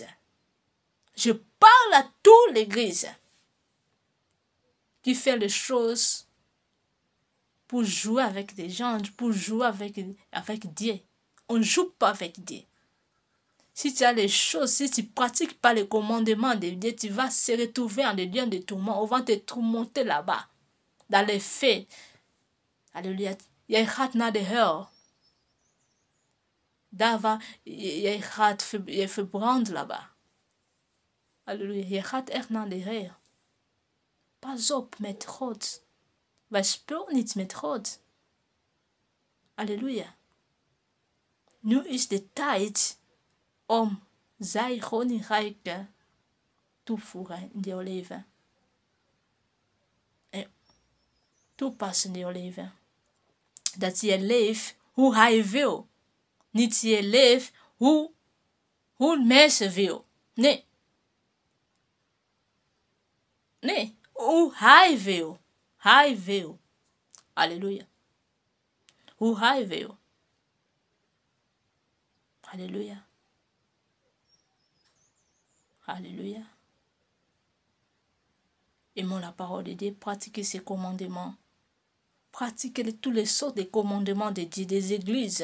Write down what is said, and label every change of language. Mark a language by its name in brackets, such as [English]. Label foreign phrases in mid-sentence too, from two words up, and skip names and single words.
[French] Je parle à toute l'église qui fait les choses pour jouer avec des gens, pour jouer avec Dieu. On ne joue pas avec Dieu. Si tu as les choses, si tu ne pratiques pas les commandements de Dieu, tu vas se retrouver en lieu de tourment. On va te tourmenter là-bas, dans les faits. Alléluia. [Dutch] Je gaat naar de hel. Daar waar je verbrand là-bas. Alléluia. Je gaat echt naar de hel. Pas op met God. wij spelen niet met God. Halleluja. Nu is de tijd om zijn koninkrijk toevoegen in jouw leven. En toepassen in jouw leven. Dat je leeft hoe hij wil. Niet je leeft hoe mensen wil. Nee. Nee. Hoe hij wil. Hij wil. Halleluja. Hoe hij wil. Halleluja. [French] Alléluia. Aimons la parole de Dieu, pratiquez ses commandements. Pratiquez tous les sortes de commandements de Dieu, des églises.